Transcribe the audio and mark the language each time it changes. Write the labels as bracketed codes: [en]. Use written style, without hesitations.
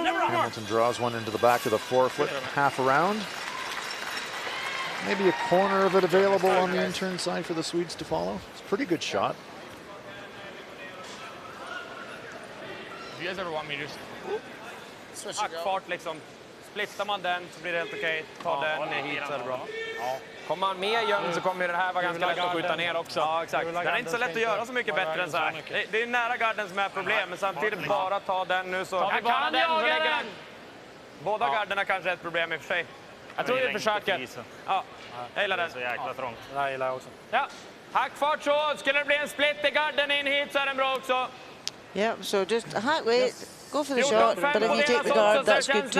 [en] Hamilton draws one into the back of the forefoot, half around. Maybe a corner of it available on the in-turn side for the Swedes to follow. It's a pretty good shot. Do you guys ever want me to just... Switch [sv] Hackfart liksom. Splittar man den så blir det helt okej. Ta den ner hit så är det bra. Kommer man med gömd så kommer den här vara ganska lätt att skjuta ner också. Ja, exakt. Den är inte så lätt att göra så mycket bättre än så här. Det är nära garden som är problem, men samtidigt bara ta den nu så... Jag kan den så lägger den! Båda garderna kanske är ett problem i och för sig. Jag tror vi försöker. Ja, jag gillar den. Så jäkla trångt. Det gillar jag också. Ja, hackfart så. Skulle det bli en split i garden in hit så är den bra också. [en] Yeah, so just hack weight, go for the shot, but if you take the guard, that's good too.